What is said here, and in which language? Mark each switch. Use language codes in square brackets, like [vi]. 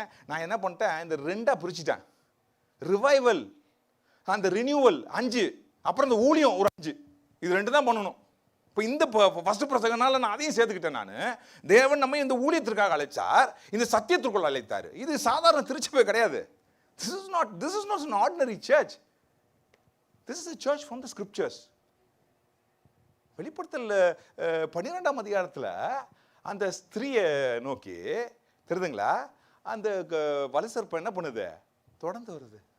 [ta] நான் என்ன பண்ணிட்டேன், இந்த 2ஆக பிரிச்சுட்டேன். ரிவைவல், அந்த ரினியூவல் 5, அப்புறம் இந்த ஊழியம் ஒரு 5. இது ரெண்டு தான் பண்ணணும். இப்போ இந்த ஃபர்ஸ்ட் பிரசங்கனால நான் அதையும் சேர்த்துக்கிட்டேன். நான் தேவன் நம்ம இந்த ஊழியத்திற்காக அழைச்சார், இந்த சத்தியத்திற்குள் அழைத்தார். இது சாதாரண திருச்சபை கிடையாது. [en] This is not an ordinary church. This is a church from the scriptures. [ta] வெளிப்படுத்தல் 12ஆம் அதிகாரத்தில் அந்த ஸ்திரியை நோக்கி தெரியுதுங்களா, அந்த வலுசற்பம் என்ன பண்ணுது, தொடர்ந்து வருது.